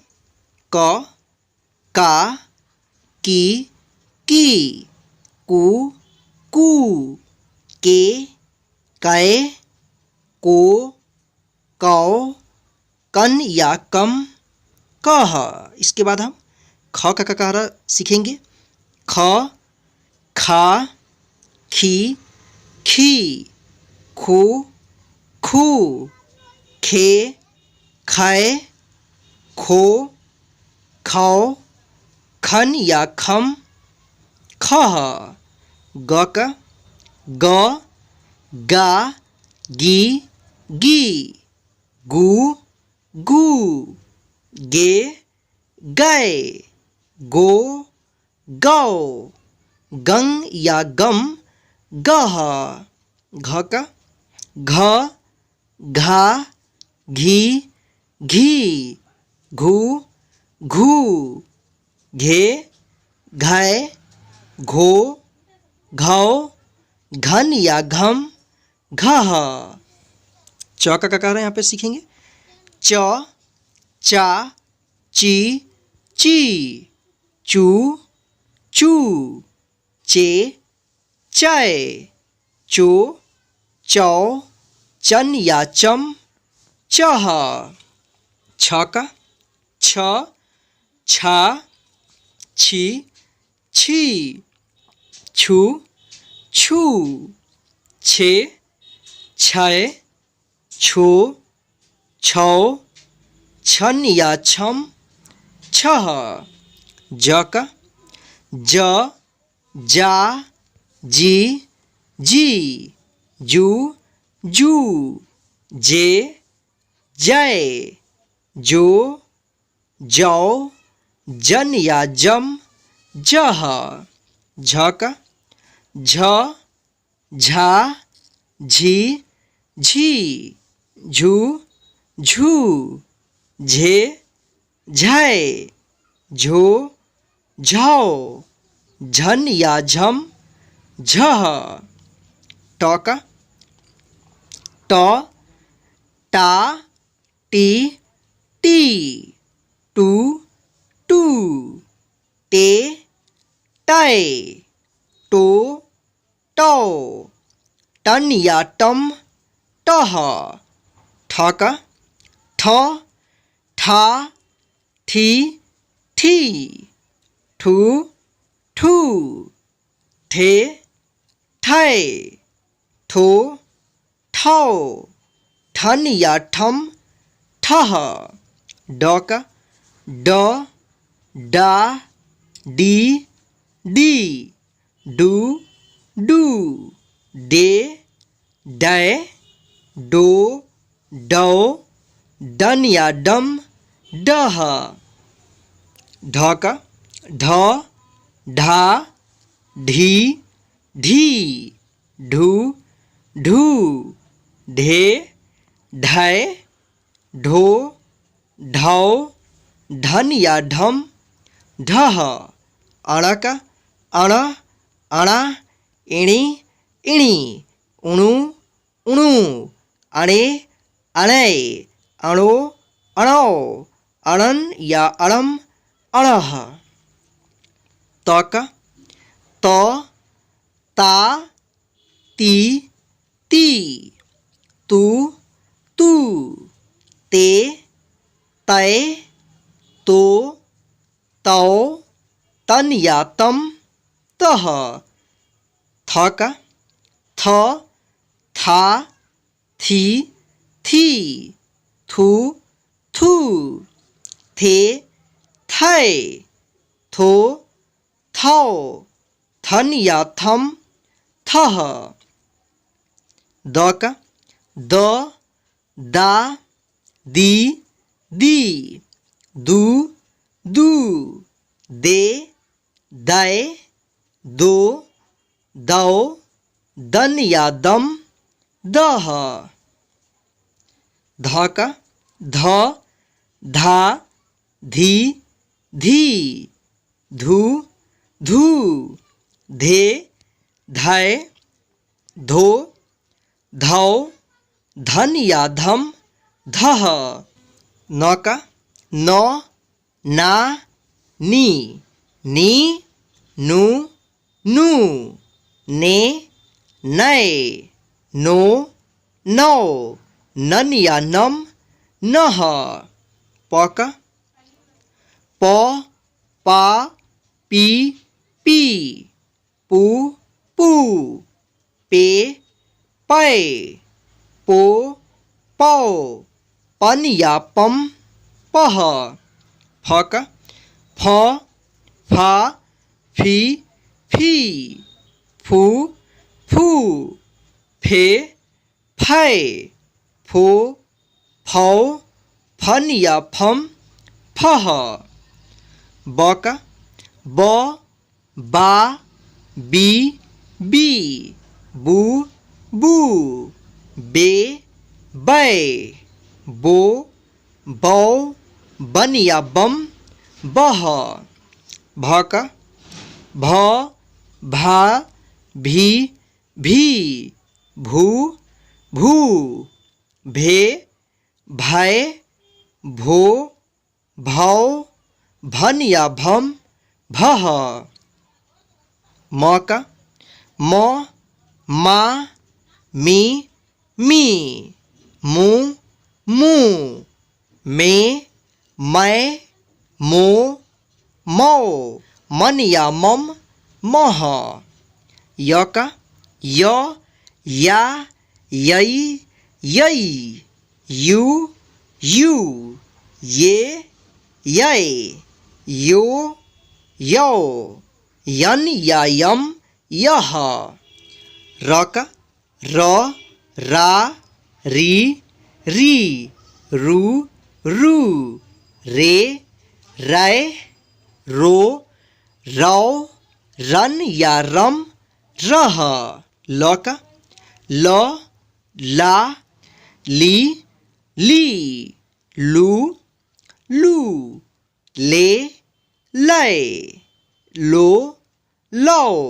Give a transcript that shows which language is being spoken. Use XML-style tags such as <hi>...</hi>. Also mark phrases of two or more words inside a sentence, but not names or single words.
<hi>क, का, की, कू, कू, के, कै, को, कौ, कन या कम, कह। इसके बाद हम ख का ककारा सीखेंगे। ख, खा, खी, खी, खू, खू, खे, खे, खो, खौ, खन या खम, ख, ग का ग, गा, गी, गी, गु, गु, गे, गए, गो, गौ, गंग या गम, गह, घ का घ, घा, घी, घी, घू, घू, घे, घय, घो, घौ, घन या घम, घह। च का ककार है यहाँ पे सीखेंगे च, चा, ची, ची, चू, चू, चे, चाय, चो, चौ, चन या चम, चह। छ का छ, छा, छी, छी, छू, छू, छे, छय, छो, छौ, छन या छम, छह। ज का ज, जा, जी, जी, जू, जू, जे, जय, जो, जौ, जन या जम, जह। झ का झ, झा, झी, झी, झू, झू, झे, झय, झो, झौ, झन या झम, झह। ट का ट, टा, टी, टी, टू, टू, टे, टय, टो, टौ, टन या टम, टह। ठ का ठ, ठा, ठी, ठी, ठू, ठू, ठे, ठय, ठो, ठौ, ठन या ठम, ठह। ड का ड, डा, डी, डी, डू, डू, डे, डय, डो, डौ, डन या डम, डह। ढ का ढ, ढा, ढी, ढी, ढू, ढू, ढे, ढय, ढो, ढौ, ढन या ढम, ढह। अण का अण, अणा, इणी, इणी, उणु, उणु, अणे, अणय, अणो, अणौ, अणन या अणम, अणह। त का त, ता, ती, ती, तू, तू, ते, तय, तो, तौ, तन या तम, तह। थ का थ, था, थी, थी, थू, थू, थे, थय, थो, थौ, थन या थम, थह। द का द, दा, दी, दी, दू, दू, दे, दय, दो, दौ, दन या दम, दह। ध का ध, धा, धी, धी, धू, धू, धे, धय, धो, धौ, धन या धम, धह। न का न, ना, नी, नी, नु, नू, ने, नय, नो, नौ, नन या नम, नह। प का प, पा, पी, पी, पू, पू, पे, पै, पो, पौ, पन या पम, पह। फ का फ, फा, फी, फी फू फू फे फै फो फौ फन या फम फह ब का ब बा बी बी बू बू बे बै बो बौ बन या बम बह भ का भ भा भी भी भू भू भे भय भो भौ भन या भम भह म का म मा मी मी मू मू मे मैं मो मौ मन या मम मह य का य या यै यै यू यू ये यै यो यौ यन या यम यह र का र रा री री रू रू रे रै रो रौ रन या रम रह ल का ल ला ली ली लू लू ले लै लो लो</hi>